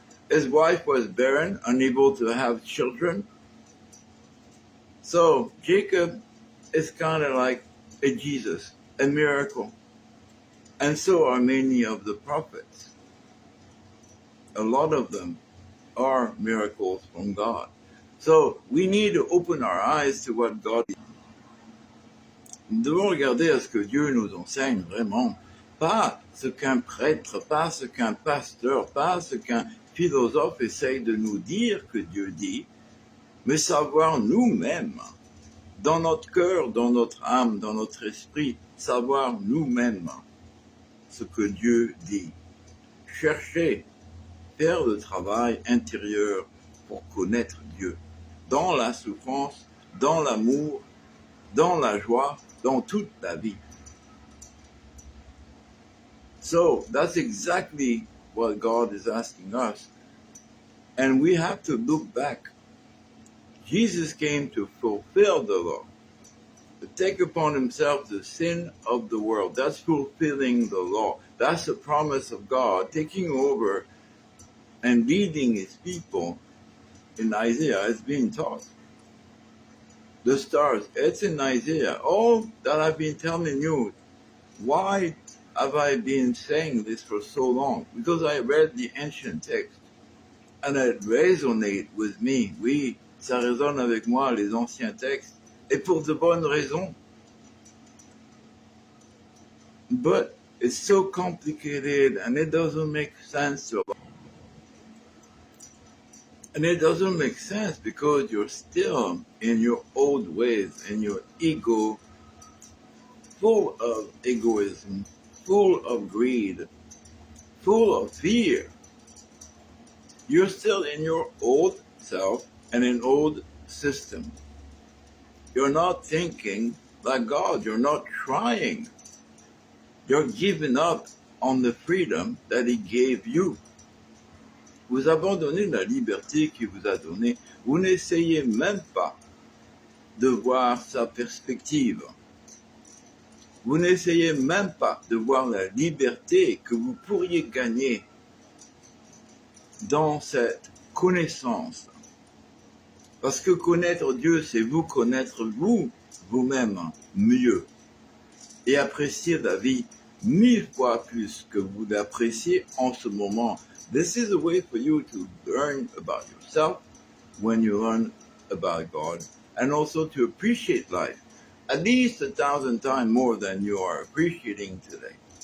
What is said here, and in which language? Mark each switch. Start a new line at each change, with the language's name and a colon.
English: His wife was barren, unable to have children. So Jacob is kind of like a Jesus, a miracle. And so are many of the prophets. A lot of them are miracles from God. So we need to open our eyes to what God is.
French: Nous devons regarder à ce que Dieu nous enseigne vraiment. Pas ce qu'un prêtre, pas ce qu'un pasteur, pas ce qu'un philosophe essaye de nous dire que Dieu dit, mais savoir nous-mêmes, dans notre cœur, dans notre âme, dans notre esprit, savoir nous-mêmes ce que Dieu dit. Chercher, faire le travail intérieur pour connaître Dieu, dans la souffrance, dans l'amour, dans la joie, dans toute la vie.
English: So that's exactly what God is asking us. And we have to look back. Jesus came to fulfill the law, to take upon himself the sin of the world. That's fulfilling the law. That's the promise of God, taking over and leading his people. In Isaiah, it's being taught. The stars, it's in Isaiah. All that I've been telling you, why have I been saying this for so long? Because I read the ancient text and it resonates with me.
French: Oui, ça résonne avec moi, les anciens textes, et pour de bonnes raisons.
English: But it's so complicated and it doesn't make sense to. And it doesn't make sense because you're still in your old ways, in your ego full of egoism, full of greed, full of fear. You're still in your old self and an old system. You're not thinking like God. You're not trying. You're giving up on the freedom that He gave you.
French: Vous abandonnez la liberté qu'il vous a donnée. Vous n'essayez même pas de voir sa perspective. Vous n'essayez même pas de voir la liberté que vous pourriez gagner dans cette connaissance. Parce que connaître Dieu, c'est vous connaître vous-même mieux. Et apprécier la vie 1000 fois plus que vous l'appréciez en ce moment.
English: This is a way for you to learn about yourself when you learn about God, and also to appreciate life at least 1,000 times more than you are appreciating today.